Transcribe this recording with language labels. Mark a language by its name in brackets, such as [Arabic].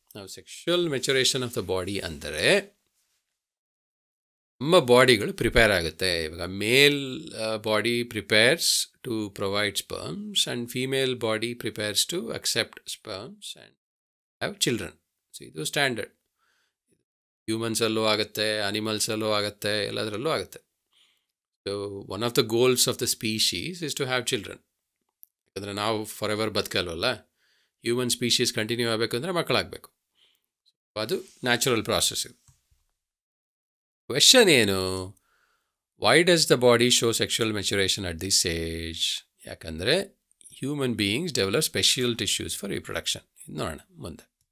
[Kannada] ನಾವು [English] sexual maturation of the body [Kannada] ಅಂದರೆ ನಮ್ಮ ಬಾಡಿಗಳು ಪ್ರಿಪೇರ್ ಆಗುತ್ತೆ. [English] ಇವಾಗ male body prepares to provide sperms and female body prepares to accept sperms and have children. So [Kannada] ಇದು standard. ಹ್ಯೂಮನ್ಸಲ್ಲೂ ಆಗುತ್ತೆ, ಅನಿಮಲ್ಸಲ್ಲೂ ಆಗುತ್ತೆ, ಎಲ್ಲದರಲ್ಲೂ ಆಗುತ್ತೆ. [English] So one of the goals of the species is to have children. [Kannada] ಯಾಕಂದರೆ ನಾವು for ever ಬದುಕಲ್ವಲ್ಲ, human species continue ಆಗಬೇಕು ಅಂದರೆ ಮಕ್ಕಳಾಗಬೇಕು. ಅದು ನ್ಯಾಚುರಲ್ ಪ್ರಾಸೆಸ್. ಇದು ಕ್ವೆಶನ್ ಏನು, [English] Why does the body show sexual maturation at this age? ಯಾಕಂದರೆ human beings develop special tissues for reproduction. [Kannada] ಇದು ನೋಡೋಣ ಮುಂದೆ.